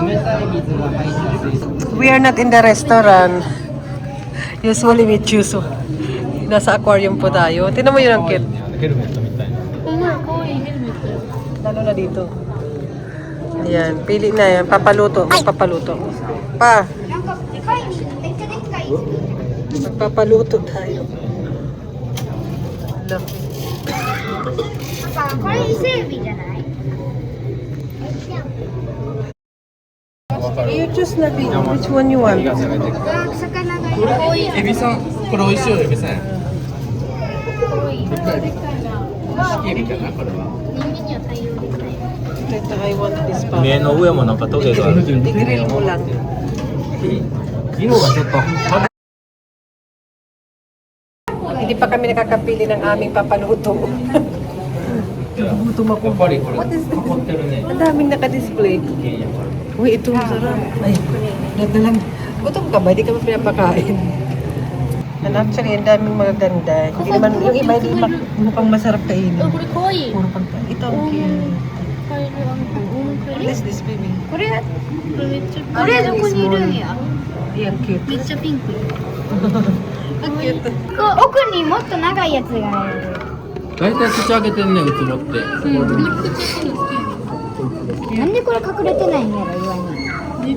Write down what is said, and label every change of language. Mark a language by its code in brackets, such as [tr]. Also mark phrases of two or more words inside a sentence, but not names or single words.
[en] We are not in the restaurant. Usually we choose. [tl] Nasa aquarium po tayo. Tingnan mo yun ang cute. [ja] ヘルメットみたいな。 [tl] Lalo na dito. Ayan, pili na yan. Papaluto. Magpapaluto. Pa, [ja] なんかでかいめっちゃでっかい [tl] magpapaluto tayo. [en] Look. [ja] パパこれ伊勢海老じゃない [en] You choose na which one you want. [ja] 魚が多いエビさん、これ美味しいよ、エビさん。エビかな、これは。人間には対応できない [tl] Ito, [en] I want this pa. [ja] 目の上もなんかトゲがある。 [tl] I-grill mo lang. [ja] 色がちょっと。 [tl] Hindi pa kami nakakapili ng aming papaluto. [ja] やっぱりこれ囲ってるね。 [tl] Ang daming naka-display. Uy, ito masarap. Ay, ganda lang. Gutom ka ba? Hindi ka ba pinapakain? [en] And actually, [tl] ang daming mga ganda. Hindi naman, yung iba hindi mukhang masarap kainin. [ja] これかわいい。 [tl] Puro pang ito ang cute. [ja] カエルあんこ。 [en] What is this, baby? [ja] これこれめっちゃこれどこにいるんや [tl] Ayan, cute. [ja] めっちゃピンク。 [tl] Ang cute. [ja] 奥にもっと長いやつがある大体口開けてんねん、ウツボって。なんでこれ隠れてないんやろ岩に